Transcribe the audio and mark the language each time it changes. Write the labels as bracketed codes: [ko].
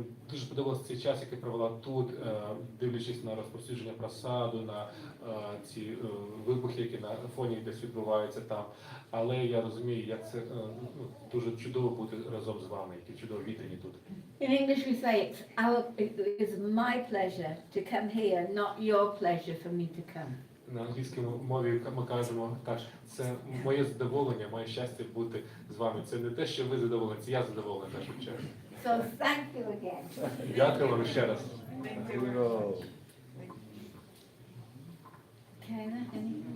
[uk] Дуже подобався цей час, який провела тут, дивлячись на розповсюдження просаду, на ці вибухи, які на фоні десь відбуваються там. Але я розумію, як це дуже чудово бути разом з вами, які чудово віддані тут. [en] In English we say it is my pleasure to come here, not your pleasure for me to come. [uk] На англійській мові ми кажемо так, це моє задоволення, моє щастя бути з вами. Це не те, що ви задоволені, це я задоволений в першу чергу. [en] So thank you again. [uk] Дякую вам ще раз. [en] Thank you very much. Kayla, anything?